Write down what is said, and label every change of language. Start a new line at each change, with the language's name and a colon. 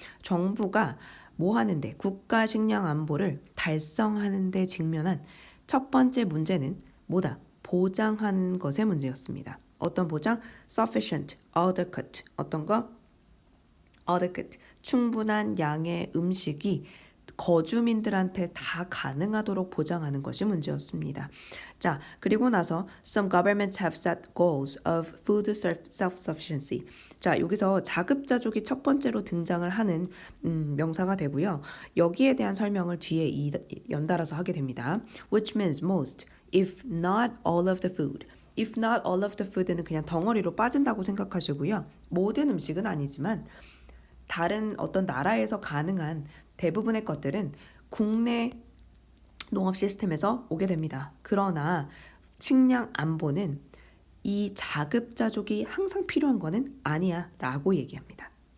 Korean: 정부가 뭐 하는데 국가 식량 안보를 달성하는 데 직면한 첫 번째 문제는 뭐다? 보장하는 것의 문제였습니다. 어떤 보장? sufficient, adequate. 어떤 거? adequate. 충분한 양의 음식이 거주민들한테 다 가능하도록 보장하는 것이 문제였습니다. 자, 그리고 나서
English: some governments have set goals of food self-sufficiency.
Korean: 자, 여기서 자급자족이 첫 번째로 등장을 하는 명사가 되고요. 여기에 대한 설명을 뒤에 연달아서 하게 됩니다.
English: Which means most, if not all of the food. If not all of the food는
Korean: 그냥 덩어리로 빠진다고 생각하시고요. 모든 음식은 아니지만 다른 어떤 나라에서 가능한 대부분의 것들은 국내 농업 시스템에서 오게 됩니다. 그러나 식량 안보는 이 자급자족이 항상 필요한 거는 아니야 라고 얘기합니다.